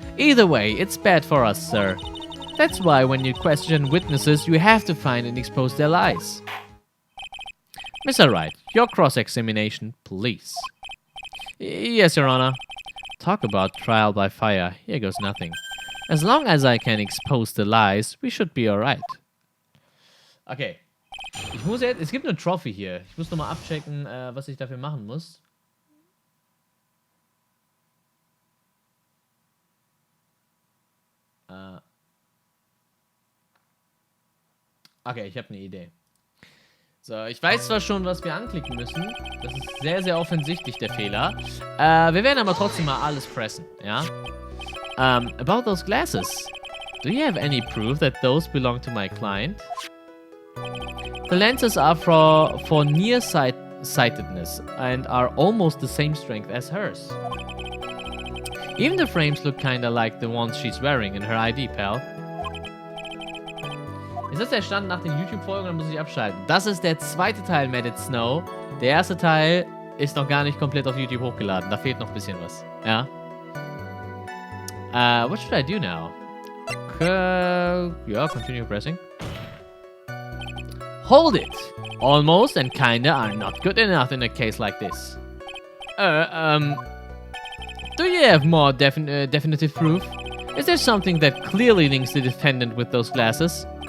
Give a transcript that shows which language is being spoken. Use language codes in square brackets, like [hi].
[en] Either way, it's bad for us, sir. That's why when you question witnesses, you have to find and expose their lies. Mr. Wright, your cross-examination, please. Yes, Your Honor. Talk about trial by fire. Here goes nothing. As long as I can expose the lies, we should be alright. Okay. [de] Ich muss jetzt... Es gibt eine Trophy hier. Ich muss nochmal abchecken, was ich dafür machen muss. Okay, ich habe eine Idee. So, ich weiß zwar schon, was wir anklicken müssen. Das ist sehr, sehr offensichtlich, der Fehler. Wir werden aber trotzdem mal alles pressen, ja? [en] About those glasses. Do you have any proof that those belong to my client? The lenses are for nearsightedness and are almost the same strength as hers. Even the frames look kinda like the ones she's wearing in her ID, pal. [de] Ist das der Stand nach den YouTube-Folgen, dann muss ich abschalten. Das ist der zweite Teil, Mad It Snow. Der erste Teil ist noch gar nicht komplett auf YouTube hochgeladen. Da fehlt noch ein bisschen was. Ja. [en] What should I do now? Yeah, continue pressing. Hold it! Almost and kinda are not good enough in a case like this. Do you have more definitive proof? Is there something that clearly links the defendant with those glasses?